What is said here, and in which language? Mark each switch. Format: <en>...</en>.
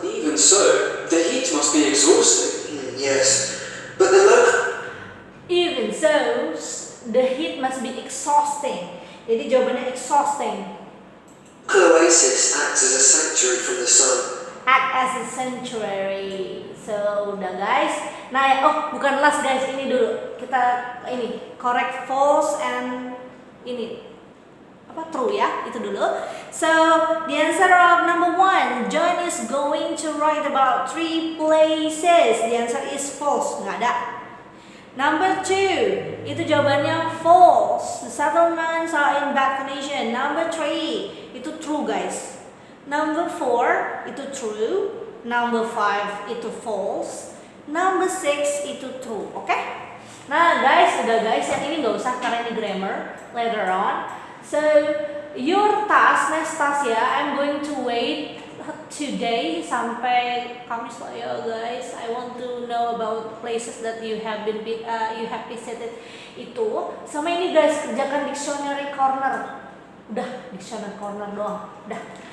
<en>Even so, the heat must be exhausting. Yes, but the local... Even so, the heat must be exhausting.</en> <id>Jadi jawabannya exhausting.</id> <en>Oasis acts as a sanctuary from the sun. Act as a sanctuary. So,</en> <id>udah guys. Nah, oh bukan last guys, ini dulu. Kita ini correct false and ini apa true ya, itu dulu.</id> <en>So, the answer of number 1, John is going to write about 3 places. The answer is false,</en> <id>nggak ada.</id> <en>Number 2,</en> <id>itu jawabannya</id> <en>false. The settlements are in bad condition. Number 3, itu true guys. Number 4, itu true. Number 5, itu false. Number 6, itu true. Oke?</en> <id>Nah guys, udah guys, yang ini nggak usah karena ini grammar later on.</id> <en>So, your task, next task ya, I'm going to wait today</en> <id>sampai Kamis lah ya guys.</id> <en>I want to know about places that you have visited itu.</en> <id>Sama ini guys, kerjakan dictionary corner. Udah, dictionary corner doang. Udah.</id>